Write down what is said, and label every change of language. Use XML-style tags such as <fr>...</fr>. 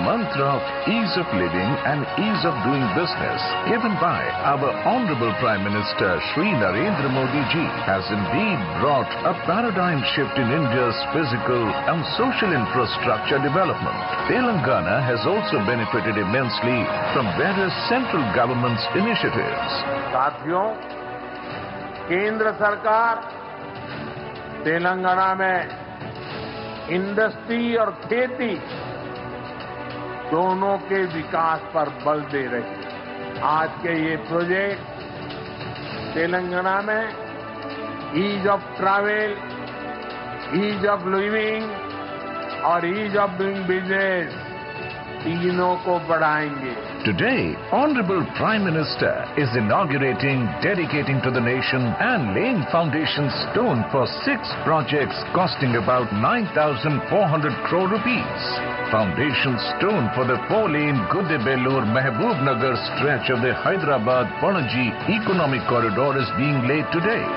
<en>Of ease of living and ease of doing business given by our Honorable Prime Minister Shri Narendra Modi ji has indeed brought a paradigm shift in India's physical and social infrastructure development. Telangana has also benefited immensely from various central government's initiatives.</en> <hi>साथियों, केंद्र सरकार तेलंगाना में industry और खेती दोनों के विकास पर बल दे रही है. आज के ये प्रोजेक्ट तेलंगाना में</hi> <en>ease of travel, ease of living</en> <hi>और</hi> <en>ease of doing business</en> <hi>तीनों को बढ़ाएंगे.</hi> <en>Today, Honorable Prime Minister is inaugurating, dedicating to the nation and laying foundation stone for 6 projects costing about 9,400 crore rupees. Foundation stone for the 4-lane Gudebellur-Mehboob-Nagar stretch of the Hyderabad-Panaji Economic Corridor is being laid today.</en>